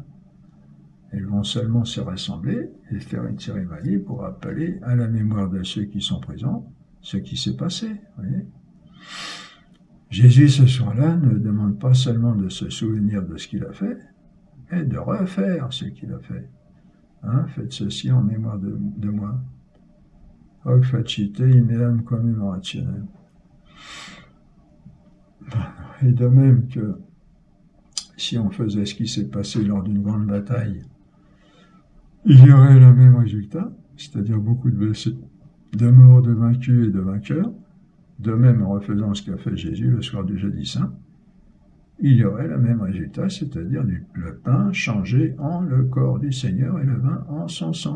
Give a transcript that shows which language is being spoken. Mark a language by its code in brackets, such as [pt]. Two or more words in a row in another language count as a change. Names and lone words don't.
[fr] Elles vont seulement se rassembler et faire une cérémonie pour rappeler à la mémoire de ceux qui sont présents ce qui s'est passé. Voyez. Jésus, ce soir-là, ne demande pas seulement de se souvenir de ce qu'il a fait, mais de refaire ce qu'il a fait. Hein, faites ceci en mémoire de moi. [la] Hoc facite imeam commemorationem. [fr] Et de même que si on faisait ce qui s'est passé lors d'une grande bataille, il y aurait le même résultat, c'est-à-dire beaucoup de blessés, de morts, de vaincus et de vainqueurs. De même, en refaisant ce qu'a fait Jésus le soir du jeudi saint, il y aurait le même résultat, c'est-à-dire le pain changé en le corps du Seigneur et le vin en son sang.